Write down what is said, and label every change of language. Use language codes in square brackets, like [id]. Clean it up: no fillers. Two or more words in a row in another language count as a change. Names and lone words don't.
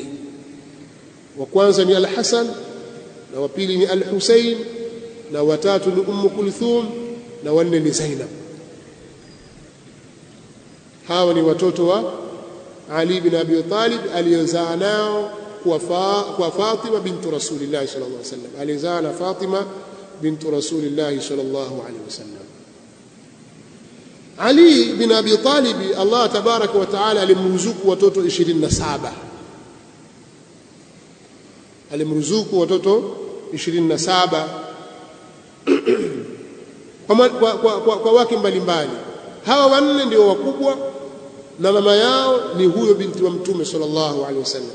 [sw] Wa kwanza ni Al-Hasan, na wa pili ni Al-Husayn, na watatu ni Kulthum, na wanne ni Zainab. Hawa ni watoto wa Ali bin Abi Talib aliyozaa nao kwa Fatima bintu Rasulillah [ar] صلى الله عليه وسلم. [sw] Alizaa na Fatima bintu Rasulillah [ar] صلى الله عليه وسلم. [sw] Ali bin Abi Talib, [ar] الله تبارك وتعالى [sw] alimruzuku watoto 27. Alimruzuku watoto 27 kwa wake mbalimbali. Hawa wanne ndio wakubwa, na mama yao ni huyo binti wa Mtume [ar] صلى الله عليه وسلم.